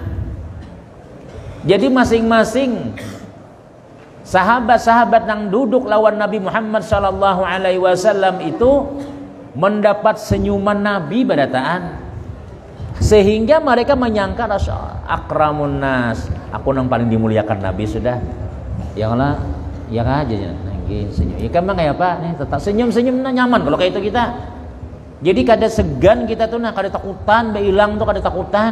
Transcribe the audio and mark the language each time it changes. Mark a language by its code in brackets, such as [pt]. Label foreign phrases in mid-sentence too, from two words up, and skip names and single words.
[id] Jadi masing-masing sahabat-sahabat yang duduk lawan Nabi Muhammad [ar] صلى الله عليه وسلم [id] itu mendapat senyuman Nabi barataan, sehingga mereka menyangka [ar] أكرم الناس, [id] aku yang paling dimuliakan Nabi sudah. Yang lah, yang aja nangis senyum. Ya kan kayak apa? [bjn] Nih tetap senyum-senyum nyaman kalau kayak itu kita. Jadi kada segan kita tuh, kada takutan, hilang tuh kada takutan.